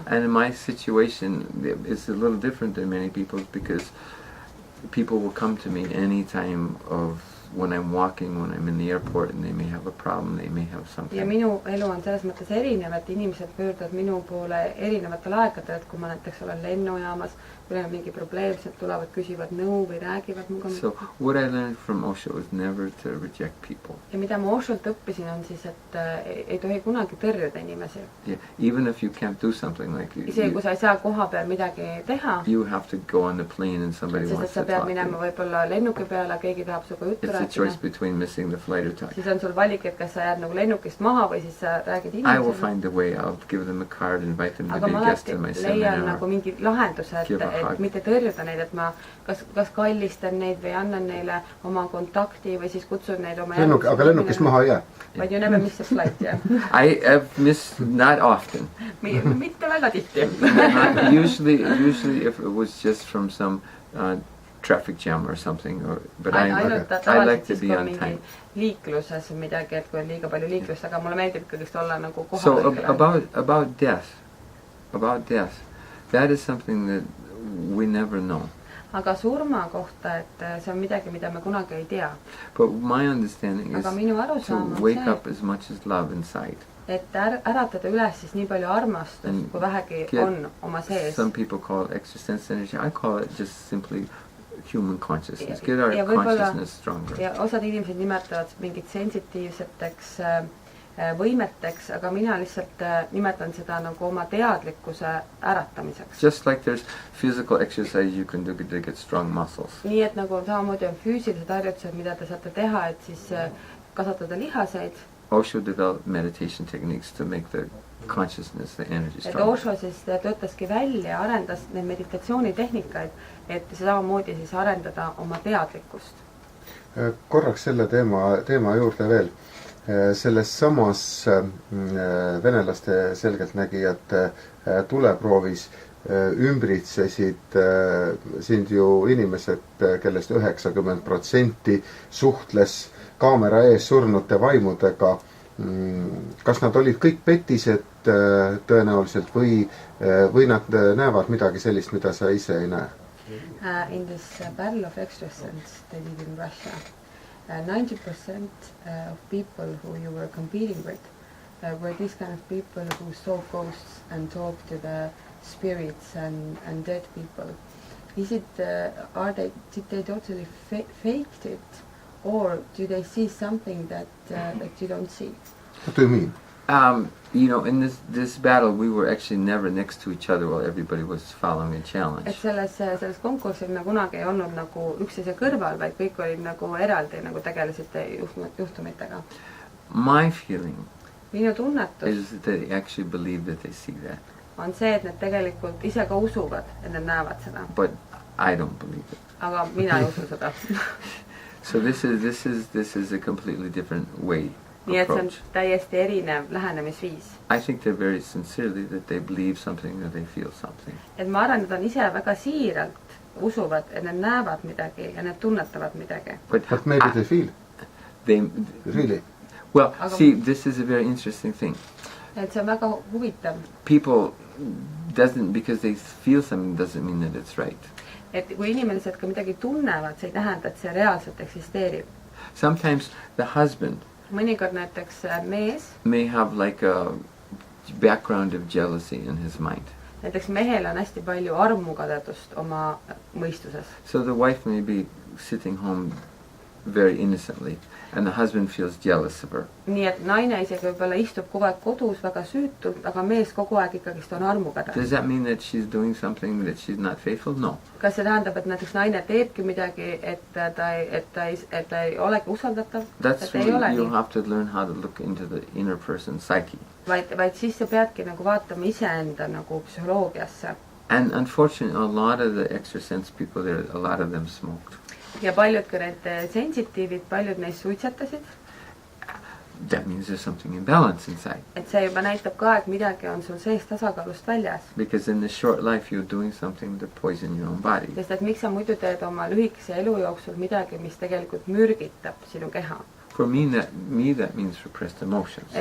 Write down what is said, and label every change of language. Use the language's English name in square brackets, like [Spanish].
[English] And my situation is a little different than many people's because people will come to me any time of when I'm walking, when I'm in the airport, and they may have a problem, they may have something. [Estonian] Ja minu elu on selles mõttes erinev, et inimesed pöörduvad minu poole erinevatel aegadel, et kui ma näiteks olen lennujaamas, kui on mingi probleem, siis tulevad, küsivad nõu või räägivad muga. [English] So what I learned from Osho is never to reject people. [Estonian] Ja mida ma Osholt õppisin on siis, et ei tohi kunagi tõrjuda inimesi. [English] Yeah, even if you can't do something like [Estonian] isegi kui sa ei saa koha peal midagi teha. [English] You have to go on the plane and somebody wants to talk to you. [Estonian] Sest sa pead minema võib-olla lennuki peale, keegi tahab suga juttu rääkida. [English] It's a choice between missing the flight or talking. [Estonian] Siis on sul valik, et kas sa jääd nagu lennukist maha või siis sa räägid inimesele. [English] I will find a way. I'll give them a card, invite them to be a guest in my seminar. [Estonian] Aga ma leian nagu mingi lahenduse, et mitte tõrjuda neid, et ma kas kallistan neid või annan neile oma kontakti või siis kutsun neid oma aga lennukist maha ei jää. [English] But you never miss a flight, yeah. I have missed not often. [Estonian] Mitte väga tihti. [English] Usually if it was just from some traffic jam or something, but I like to be on time. [Estonian] Liikluses midagi, et kui on liiga palju liiklust, aga mulle meeldib kõigest olla nagu kohal. [English] So about death, that is something that we never know. [Estonian] Aga surma kohta, et see on midagi, mida me kunagi ei tea. [English] But my understanding is to wake up as much as love inside. [Estonian] Et äratada üles siis nii palju armastust, kui vähegi on oma sees. [English] Some people call it extra sense energy. I call it just simply human consciousness. Get our consciousness stronger. [Estonian] Ja osad inimesed nimetavad mingit sensitiivseteks võimeteks, aga mina lihtsalt nimetan seda nagu oma teadlikkuse äratamiseks. [English] Just like there's physical exercise you can do to get strong muscles. [Estonian] Nii et nagu samamoodi on füüsilised harjutused, mida te saate teha, et siis kasvatada lihaseid. [English] Osho developed meditation techniques to make the consciousness, the energy strong. [Estonian] Et Osho siis töötaski välja, arendas need meditatsioonitehnikaid, et samamoodi siis arendada oma teadlikkust. Korraks selle teema juurde veel. Selles samas venelaste selgeltnägijate tuleproovis ümbritsesid sind ju inimesed, kellest 90% suhtles kaamera ees surnute vaimudega. Kas nad olid kõik petised tõenäoliselt või nad näevad midagi sellist, mida sa ise ei näe? [English] In this battle of extrasense they did in Russia, 90% of people who you were competing with were these kind of people who saw ghosts and talked to the spirits and dead people. Is it, did they totally faked it, or do they see something that you don't see? What do you mean? You know, in this battle, we were actually never next to each other while everybody was following a challenge. [Estonian] Et selles konkursil me kunagi ei olnud nagu üksteise kõrval, vaid kõik olid nagu eraldi, nagu tegelesid juhtumitega. [English] My feeling [Estonian] minu tunnetus [English] is that they actually believe that they see that. [Estonian] On see, et nad tegelikult ise ka usuvad, et nad näevad seda. [English] But I don't believe it. [Estonian] Aga mina ei usu seda. [English] So this is a completely different way. [Estonian] Nii et see on täiesti erinev lähenemisviis. [English] I think they're very sincerely that they believe something, that they feel something. [Estonian] Et ma arvan, et nad on ise väga siiralt usuvad, et nad näevad midagi ja nad tunnetavad midagi. [English] But maybe they feel. Really? Well, see, this is a very interesting thing. [Estonian] Et see on väga huvitav. [English] People because they feel something doesn't mean that it's right. [Estonian] Et kui inimesed ka midagi tunnevad, see ei tähenda, et see reaalselt eksisteerib. [English] Sometimes the husband [Estonian] Mõnikord näiteks mees, [English] may have like a background of jealousy in his mind. [Estonian] näiteks mehel on hästi palju armukadedust oma mõistuses. [English] So the wife may be sitting home very innocently and the husband feels jealous of her. [Estonian] Nii et naine isegi võib-olla istub kogu aeg kodus väga süütult, aga mees kogu aeg ikkagist on armukade. [English] Does that mean that she's doing something that she's not faithful? No. [Estonian] Kas see tähendab, et näiteks naine teebki midagi, et ta ei olegi usaldatav? [English] That's [Estonian] Et ei ole [English] where you [Estonian] nii. [English] have to learn how to look into the inner person's psyche. [Estonian] Vaid siis sa peadki nagu vaatama iseenda nagu psühholoogiasse. [English] And unfortunately, a lot of the extrasense people there, a lot of them smoked. [Estonian] Ja paljud ka need sensitiivid, paljud neist suitsetasid. [English] That means there's something imbalance inside. [Estonian] Et see juba näitab ka, et midagi on sul sees tasakaalust väljas. [English] Because in this short life, you're doing something to poison your own body. [Estonian] Sest et miks sa muidu teed oma lühikese elu jooksul midagi, mis tegelikult mürgitab sinu keha? [English] For me, that means repressed emotions.